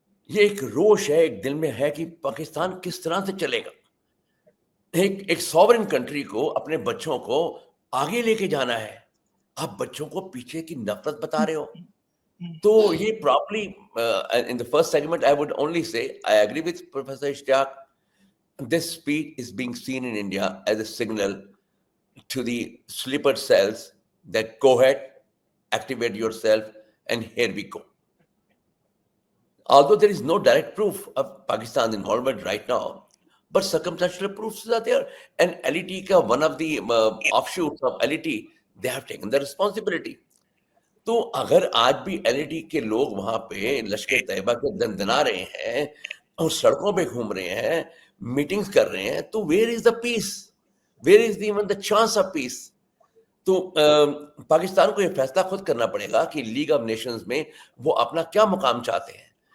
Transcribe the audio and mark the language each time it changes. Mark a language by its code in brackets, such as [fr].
[hi] ये एक रोष है, एक दिल में है कि पाकिस्तान किस तरह से चलेगा. एक सॉवरेन कंट्री को, अपने बच्चों को आगे लेके जाना है, आप बच्चों को पीछे की नफरत बता रहे हो. [en] तो ये probably in the first segment I would only say I agree with professor Ishtiaq. This speech is being seen in India as a signal to the sleeper cells that go ahead, activate yourself, and here we go. Although there is no direct proof of Pakistan's involvement right now, but circumstantial proofs are there. And LET, one of the offshoots of LET, they have taken the responsibility. [hi] तो अगर आज भी LET के लोग वहां पे लश्कर तैयबा के दंदना रहे हैं और सड़कों पे घूम रहे हैं, मीटिंग्स कर रहे हैं, तो [en] Where is the peace, where is even the chance of peace. [hi] तो पाकिस्तान को ये फैसला खुद करना पड़ेगा कि लीग ऑफ नेशंस में वो अपना क्या मुकाम चाहते हैं.